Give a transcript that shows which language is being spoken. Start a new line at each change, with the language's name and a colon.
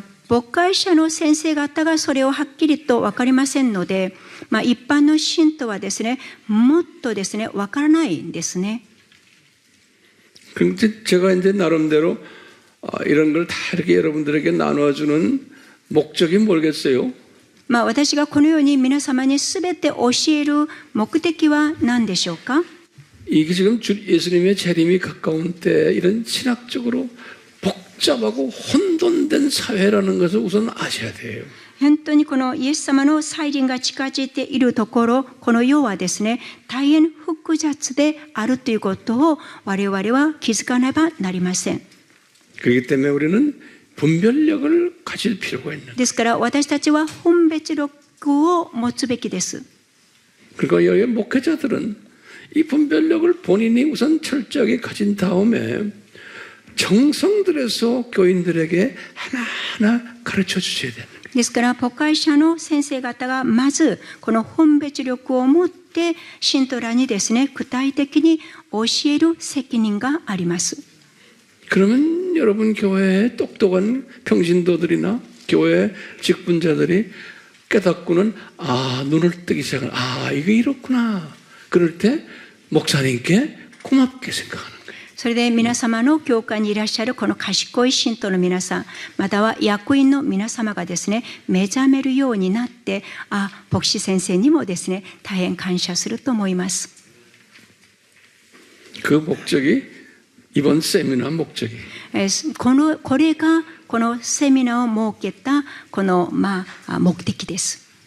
Japanese: 牧会者の先生方がそれをはっきりと分かりませんので、一般の信徒はですね、もっとですね、分からないんですね。
Korean: 그런데 제가 이제 나름대로 이런 걸 다 이렇게 여러분들에게 나눠주는 목적이 뭐겠어요?
Japanese: 私がこのように皆様に全て教える目的は何でしょうか。
Korean: 이게 지금 예수님의 재림이 가까운 때 이런 신학적으로 복잡하고 혼돈된 사회라는 것을 우선 아셔야 돼요.
Japanese: 本当にこのイエス様の再臨が近づいているところ、この世はですね、大変複雑であるということを我々は気づかねばなりません。
Korean: 그렇기 때문에 우리는 분별력을 가질 필요가 있는.
Japanese: ですから私たちは分別力を持つべきです。
Korean: 그러니까 여기 목회자들은 이 분별력을 본인이 우선 철저하게 가진 다음에 정성들에서 교인들에게 하나하나 가르쳐 주셔야 돼요.
Japanese: ですから牧会者の先生方がまずこの分別力を持って信徒らにですね、具体的に教える責任があります。
Korean: 그러면 여러분 교회의 똑똑한 평신도들이나 교회 직분자들이 깨닫고는 눈을 뜨기 시작하는 이게 이렇구나. 그럴 때 목사님께 고맙게 생각하는 거예요.
Japanese: それで皆様の教会にいらっしゃるこの賢い信徒の皆さん、または役員の皆様がですね、目覚めるようになって、牧師先生にもですね、大変感謝すると思います。
Korean: 그 목적이 이번 세미나 목적이.
Japanese: これがこのセミナーを設けたこの目的です。